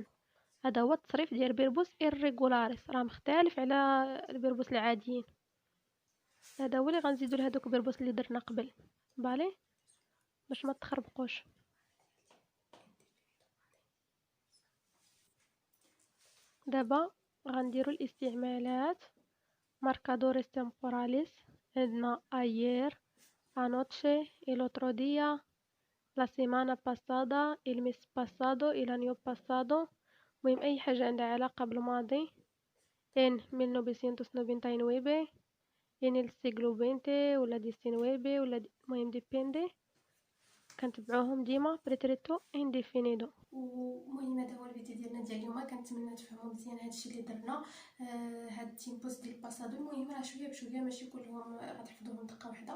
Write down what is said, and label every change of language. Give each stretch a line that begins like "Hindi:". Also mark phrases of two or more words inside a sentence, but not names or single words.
Arabic: هذا هو التصريف ديال
Spanish: verbos irregulares
Arabic: راه مختلف على الفيربوس العاديين. هذا هو اللي غنزيدو لهادوك الفيربوس اللي درنا قبل بالي باش ما تخربقوش. دابا غنديرو الاستعمالات.
Spanish: marcadores temporales عندنا ayer, anoche, el otro día, la semana pasada, el mes pasado, el año pasado.
Arabic: المهم أي حاجة عندها علاقة بالماضي.
Spanish: en 1999 en el siglo XX ولا 19 ولا المهم depende.
Arabic: كنتبعوهم ديما
Spanish: pretérito indefinido.
Arabic: ومهم هذا هو الفيديو ديالنا ديال اليوم. كنتمنى تفهموا مزيان هادشي اللي درنا. هاد التيمبوز ديال الباسادو المهم راه شويه بشويه، ماشي كلهم غتحفظوهم دقه واحده.